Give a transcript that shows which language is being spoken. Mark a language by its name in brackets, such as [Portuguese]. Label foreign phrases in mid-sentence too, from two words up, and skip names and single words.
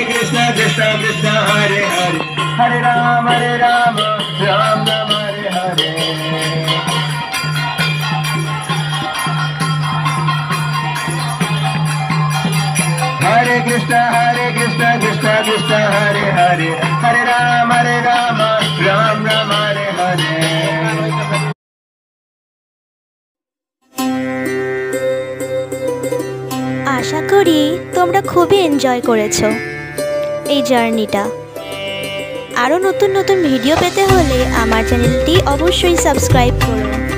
[Sanskrit] Krishna Krishna Krishna Hare Hare Hare Ram Ram Ram Hare Hare Hare Krishna Krishna Krishna Hare Hare Hare Ram Ram Ram Hare Hare [Bangla] আশা করি তোমরা খুবই এনজয় করেছো এই জার্নিটা। আরও নতুন নতুন ভিডিও পেতে হলে আমার চ্যানেলটি অবশ্যই সাবস্ক্রাইব করো।